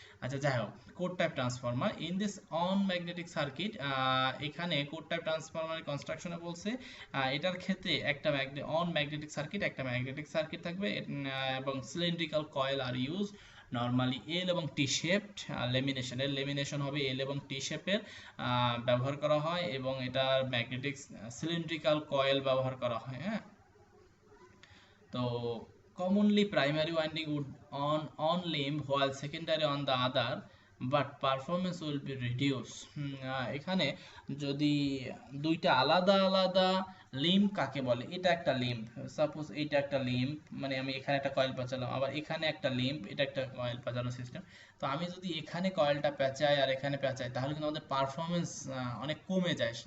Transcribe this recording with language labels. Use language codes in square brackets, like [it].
[bn] আচ্ছা যাই হোক, core type transformer [en] in this on magnetic circuit, [bn] এখানে কোর টাইপ ট্রান্সফর্মারের কনস্ট্রাকশনে বলছে এটার ক্ষেত্রে একটা অন ম্যাগনেটিক সার্কিট, একটা ম্যাগনেটিক সার্কিট থাকবে এবং সিলিন্ড্রিক্যাল কয়েল [en] আর use normally [bn] এল এবং টি শেপড। লেমিনেশনের লেমিনেশন হবে এল এবং টি শেপের ব্যবহার করা হয়, এবং এটার ম্যাগনেটিক সিলিন্ড্রিক্যাল কয়েল ব্যবহার করা হয়। [en] হ্যাঁ, তো commonly primary winding would on limb while secondary on the other, but performance will be reduced। [bn] এখানে যদি দুইটা আলাদা আলাদা লিম্ব কাকে বলে, এটা একটা লিম্ব, সাপোজ এটা একটা লিম্ব, মানে আমি এখানে একটা কয়েল পেঁচালাম, আবার এখানে একটা লিম্ব, এটা একটা কয়েল পেঁচানো সিস্টেম। তো আমি যদি এখানে কয়েলটা পেঁচাই আর এখানে পেঁচাই তাহলে কিন্তু আমাদের পারফরমেন্স অনেক কমে যায়।